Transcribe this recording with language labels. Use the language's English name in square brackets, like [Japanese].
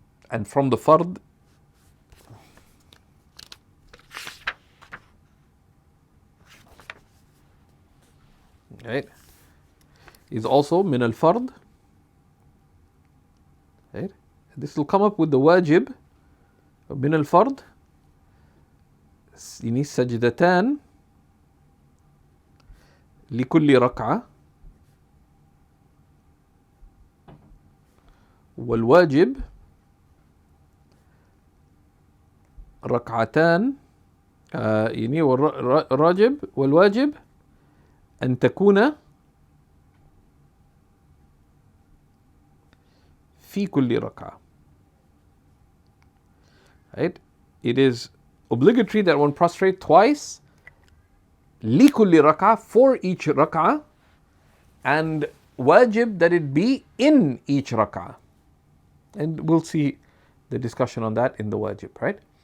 [English] And from the fard, right, is also min al-fard, right? This will come up with the wajib min al-fard. You need [Arabic] sajdatan لكل ركعة, والواجب ركعتان, يعني والواجب أن تكون في كل ركعة. [English] Right? It is obligatory that one prostrate twice, [Arabic] لكل ركعة, [English] for each rak'ah, and wajib that it be in each rak'ah. And we'll see the discussion on that in the wajib, right?